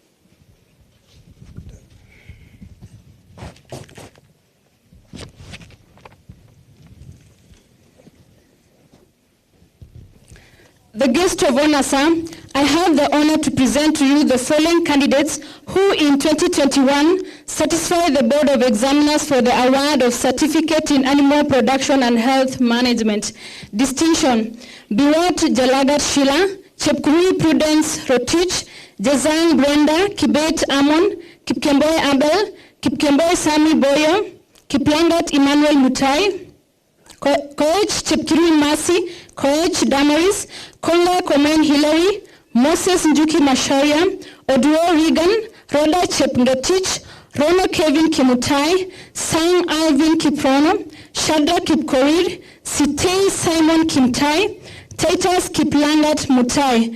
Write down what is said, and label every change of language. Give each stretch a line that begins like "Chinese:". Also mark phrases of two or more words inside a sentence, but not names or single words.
English: The guest of honor, sir, I have the honor to present to you the following candidates who in 2021 satisfied the Board of Examiners for the award of Certificate in Animal Production and Health Management. Distinction, Biwat Jalagat Sheila, Chepkuri Prudence Rotich, Jazang Brenda, Kibet Amon, Kipkemboi Abel, Kipkemboi Sami Boyo, Kiplangat Emmanuel Mutai, Koech Chepkirui Masi, Koech Damaris, Konga Komen Hilary, Moses Njuki Masharia, Oduo Regan, Rhoda Chepngetich, Rono Kevin Kimutai, Sang Alvin Kiprono, Shadra Kipkorir, Sitei Simon Kimtai, Titus Kiplangat Mutai.